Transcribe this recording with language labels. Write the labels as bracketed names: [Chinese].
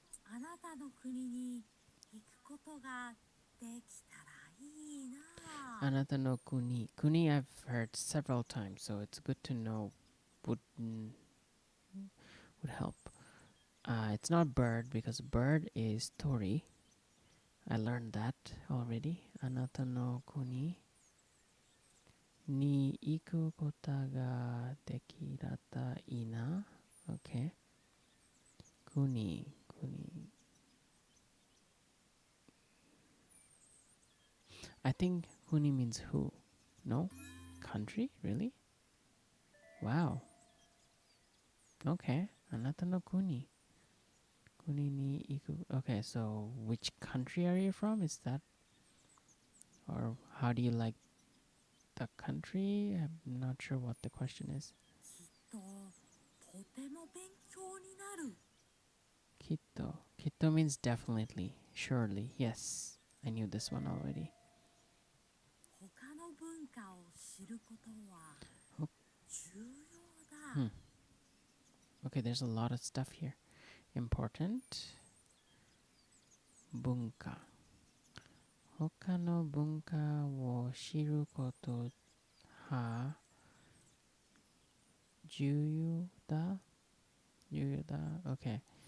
[Japanese] あなたの国に行くことができたらいいな。 Anata no kuni. [English] Kuni I've heard several times, so it's good to know. Would help. It's not bird because bird is tori. I learned that already. [Japanese] Anata no kuni Ni iku kota ga dekirata ina. Okay. Kuni. Kuni. [English] I think kuni means who. No? Country? Really? Wow. Okay. [Japanese] Anata no kuni. Kuni ni iku. [English] Okay, so which country are you from? Is that? Or how do you like the country? I'm not sure what the question is. [Japanese] きっととても勉強になる。 [English] Kito. Kito means definitely. Surely. Yes. I knew this one already. [Japanese] 他の文化を知ることは [English] Oh. [Japanese] 重要だ。 [English] Hmm. Okay, there's a lot of stuff here. Important. Bunka. [Japanese] Hoka no bunka wo shiru koto ha juyu da? Juyu da? Okay.